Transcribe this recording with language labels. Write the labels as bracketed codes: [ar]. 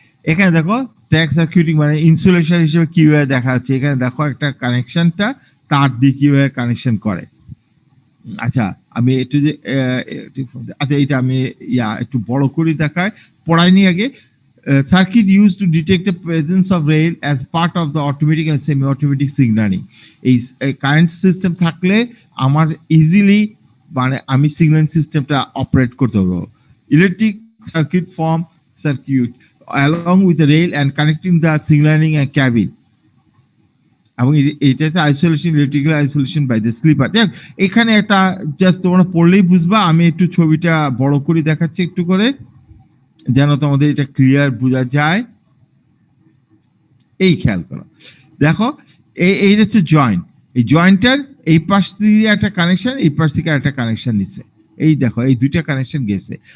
[bn] এখানে দেখো ট্র্যাক সার্কিউটিং মানে ইনসুলেশন হিসেবে কিভাবে দেখা যাচ্ছে, এখানে দেখো একটা কানেকশনটা তার দিয়ে কিভাবে কানেকশন করে। আচ্ছা আমি একটু যে আচ্ছা এটা আমি একটু বড় করে দেখায়, পড়াইনি আগে। [en] Circuit used to detect the presence of rail as part of the automatic and semi-automatic signaling. [bn] এই কারেন্ট সিস্টেম থাকলে আমার ইজিলি মানে আমি সিগন্যালিং সিস্টেমটা অপারেট করতে পারবো। [en] Electric circuit form circuit along with the rail and connecting the signaling and cabin. [bn] এবং এটা হচ্ছে isolation, electrical isolation by the sleeper. দেখ এখানে একটা জাস্ট তোমরা পড়লেই বুঝবা, আমি একটু ছবিটা বড় করে দেখাচ্ছি একটু করে, যেন তোমাদের এটা ক্লিয়ার বোঝা যায়। এই খেয়াল করো, দেখো এই হচ্ছে জয়েন্ট, এই জয়েন্টটার এই পাশ থেকে একটা কানেকশন, এই পাশ থেকে একটা কানেকশন নিচ্ছে, এই দেখো এই দুইটা কানেকশন গেছে।